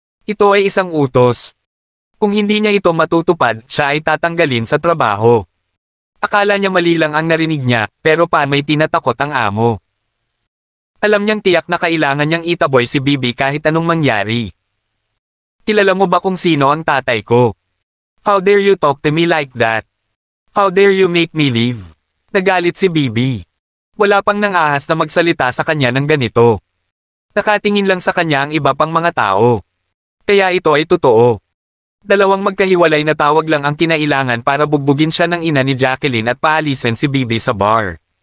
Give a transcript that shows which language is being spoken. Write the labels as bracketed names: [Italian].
[Filipino] Ito ay isang utos. Kung hindi niya ito matutupad, siya ay tatanggalin sa trabaho. Akala niya mali lang ang narinig niya, pero pa may tinatakot ang amo. Alam niyang tiyak na kailangan niyang itaboy si Bibi kahit anong mangyari. Kilala mo ba kung sino ang tatay ko? [English] How dare you talk to me like that? How dare you make me leave? [Filipino] Nagalit si Bibi. Wala pang nangahas na magsalita sa kanya ng ganito. Nakatingin lang sa kanya ang iba pang mga tao. Kaya ito ay totoo. Dalawang magkahiwalay na tawag lang ang kinailangan para bugbugin siya ng ina ni Jacqueline at paalisin si Bibi sa bar.